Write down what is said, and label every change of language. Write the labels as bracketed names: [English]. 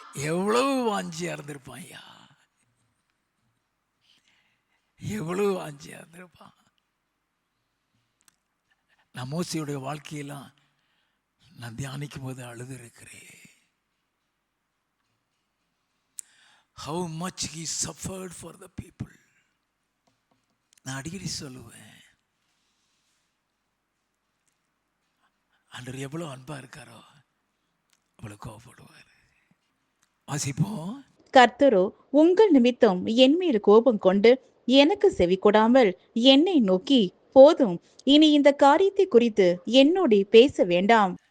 [Tamil] எவ்வளவு வாஞ்சியா இருந்திருப்பான் ஐயா, எவ்வளவு வாஞ்சியா இருந்திருப்பான். நான் மோசேயுடைய வாழ்க்கையெல்லாம் நான் தியானிக்கும் போது அழுது இருக்கிறேன். [English] How much he suffered for the people. [Tamil] நான் அடிக்கடி சொல்லுவேன், ஆண்டவர் எவ்வளவு அன்பா இருக்காரோ அவ்வளவு கோபப்படுவார். வாசிப்போம். கர்த்தரோ உங்கள் நிமித்தம் என் மீது கோபம் கொண்டு எனக்கு செவி கொடாமல் என்னை நோக்கி, போதும், இனி இந்த காரியத்தை குறித்து என்னோடு பேச வேண்டாம்.